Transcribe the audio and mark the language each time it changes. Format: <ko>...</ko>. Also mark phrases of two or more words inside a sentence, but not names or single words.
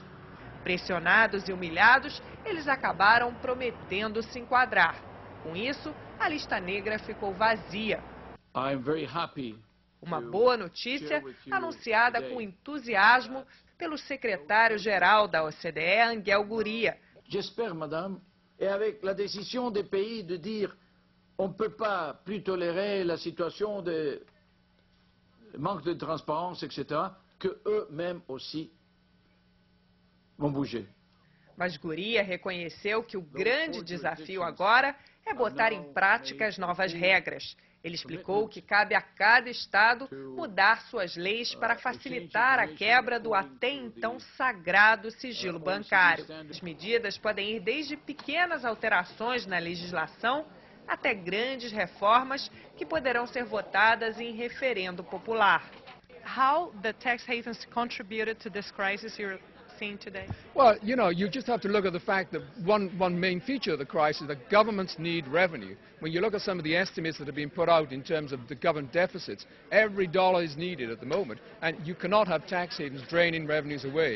<pt>Pressionados e humilhados, eles acabaram prometendo se enquadrar. Com isso, a lista negra ficou vazia. Uma boa notícia anunciada com entusiasmo pelo secretário-geral da OCDE, Angel Gurría.</pt> <fr>J'espère, madame, et avec la décision des pays de dire on ne peut pas plus tolérer la situation de manque de transparence, etc., que eux-mêmes aussi vão bouger.</fr> <pt>Mas Gurría reconheceu que o grande desafio agora é botar em prática as novas regras. Ele explicou que cabe a cada estado mudar suas leis para facilitar a quebra do até então sagrado sigilo bancário. As medidas podem ir desde pequenas alterações na legislação até grandes reformas que poderão ser votadas em referendo popular.</pt> <en>How the tax havens contributed to this crisis you're seeing today? Well, you know, you just have to look at the fact that one main feature of the crisis is that governments need revenue. When you look at some of the estimates that have been put out in terms of the government deficits, every dollar is needed at the moment, and you cannot have tax havens draining revenues away.</en>